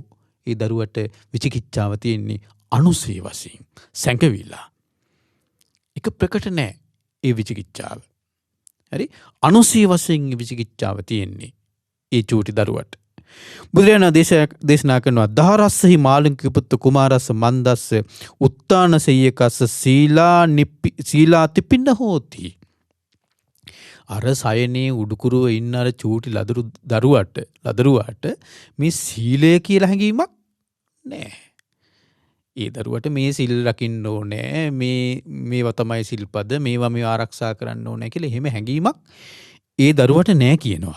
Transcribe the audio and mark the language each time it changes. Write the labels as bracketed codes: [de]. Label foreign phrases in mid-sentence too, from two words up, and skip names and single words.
[si] ඒ දරුවට විචිකිච්ඡාව තියෙන්නේ අනුසය වශයෙන් සැඟවිලා. ඒක ප්‍රකට නැහැ ඒ විචිකිච්ඡාව. හරි? අනුසය වශයෙන් විචිකිච්ඡාව තියෙන්නේ ඒ චූටි දරුවට. බුදුරජාණන් දේශනා කරනවා [pi] දහරස්සෙහි මාළුන්ගේ පුත්ත කුමාරස්ස මන්දස්ස උත්තාන සෙය්‍යකස්ස සීලා තිපින්න හෝති. [si] අර සයනේ උඩුකුරුව ඉන්න අර චූටි ලදරුවට මේ සීලය කියලා හැඟීමක් නැහැ. ඒ දරුවට මේ සිල් රකින්න ඕනේ, මේවා තමයි සිල්පද, මේවා ආරක්ෂා කරන්න ඕනේ කියලා එහෙම හැඟීමක් ඒ දරුවට නැහැ කියනවා.